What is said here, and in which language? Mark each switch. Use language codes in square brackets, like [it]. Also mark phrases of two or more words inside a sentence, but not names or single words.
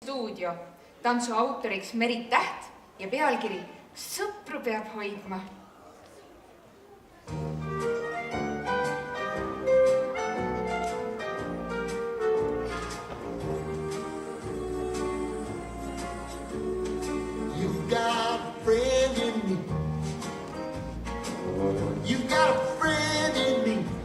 [et] stuudio, tantsu autoriks Merit Täht ja pealkiri Sõpru peab hoidma. [en] You've got a friend in me. You've got a friend in me.